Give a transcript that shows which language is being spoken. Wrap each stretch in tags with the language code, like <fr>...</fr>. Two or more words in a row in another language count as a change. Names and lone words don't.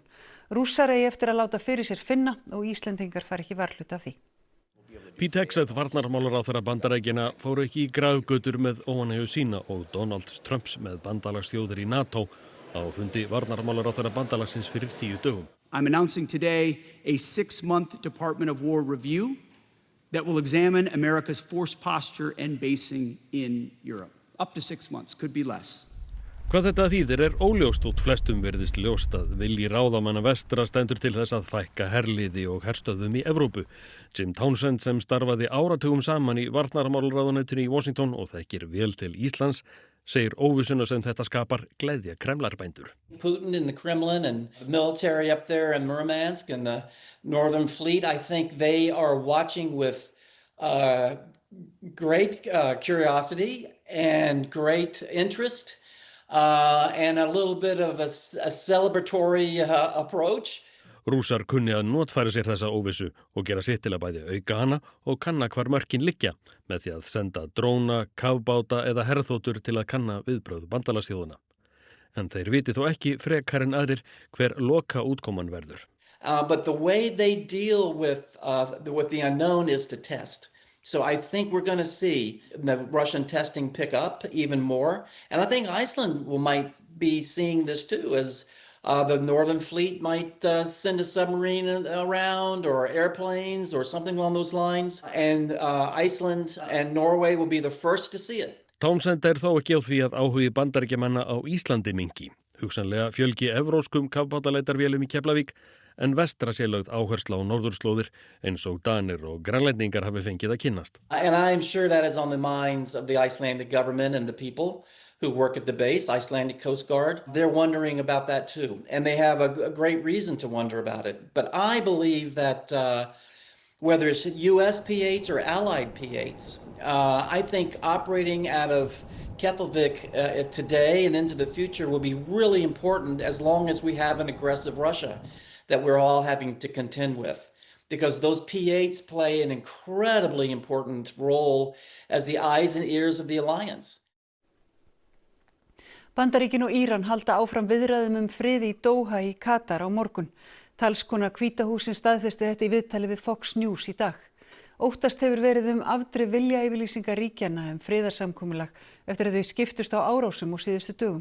<is>Rússar eigi eftir að láta fyrir sér finna og Íslendingar fari ekki varhluta af því. Pete Hegseth, varnarmálaráðherra Bandaríkjanna, fóru ekki í grafgötur með óánægju sína og Donald Trumps með bandalagsþjóðir í NATO á fundi varnarmálaráðherra bandalagsins fyrir 10 dögum.</is> <en>I'm announcing today a 6-month Department of War review that will examine America's force posture and basing in Europe. Up to 6 months, could be less.</en> <is>Hvað þetta þýðir óljóst og flestum virðist ljóst að vilji ráðamanna vestra stendur til þess að fækka herliði og herstöðvum í Evrópu. Jim Townsend sem starfaði áratugum saman í varnarmálaráðuneytinu í Washington og þekkir vel til Íslands, segir óvissuna sem þetta skapar gleðja Kremlarbændur.</is> <en>Putin and the Kremlin and the military up there in Murmansk and the Northern Fleet, I think they are watching with great curiosity and great interest. And a little bit of a celebratory approach.</en> <is>Rússar kunni að notfæra sér þessa óvissu og gera sitt til að bæði auka hana og kanna hvar mörkin liggja með því að senda dróna, kafbáta eða herþotur til að kanna viðbrögð bandalagsþjóðanna. En þeir viti þó ekki frekar en aðrir hver loka útkoman verður.</is> <en>But the way they deal with the unknown is to test. So I think we're going to see the Russian testing pick up even more. And I think Iceland might be seeing this too, as the Northern Fleet might send a submarine around or airplanes or something along those lines. And Iceland and Norway will be the first to see it.</en> <is>Townsend þó ekki á því að áhugi Bandaríkjamanna á Íslandi minnki. Hugsanlega fjölgi evróskum kafbátaleitarvélum í Keflavík, en vestra sé lögð áhersla á norðurslóðir eins og Danir og Grænlendingar hafi fengið að kynnast.</is> <en>And I'm sure that is on the minds of the Icelandic government and the people who work at the base, Icelandic Coast Guard. They're wondering about that too, and they have a great reason to wonder about it. But I believe that whether it's US P-8s or Allied P-8s, I think operating out of Keflavik today and into the future will be really important as long as we have an aggressive Russia that we're all having to contend with. Because those P-8s play an incredibly important role as the eyes and ears of the alliance.</en> <is>Bandaríkin og Íran halda áfram viðræðum frið í Doha í Katar á morgun. Talskona Hvíta hússins staðfesti þetta í viðtali við Fox News í dag. Óttast hefur verið afdrif viljayfirlýsinga ríkjanna friðarsamkomulag eftir að þau skiptust á árásum á síðustu dögum.</is>